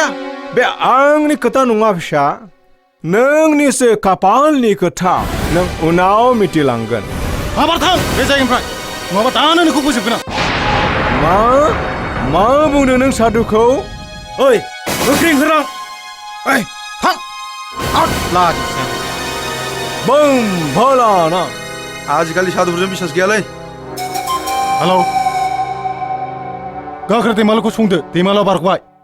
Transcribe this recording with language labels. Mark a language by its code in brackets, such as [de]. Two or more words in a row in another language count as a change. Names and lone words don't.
[brx] बे आंनि खोथा नङा फिसा नोंनिसो खाफालनि खोथा नों उनाव मिथिलांगोन माबार थां बे जायगानिफ्राय नङाबा दानो नोंखौ फोजोबगोन आं मा बुंदों नों साधुखौ ओइ गोख्रै ओंखारलां ओइ थां आउट लाज बम भोलानाथ आजिखालि साधुफोरजों बिसास गैयालै हेलौ गाखोर दैमालुखौ संदो दैमालुआ बारग'बाय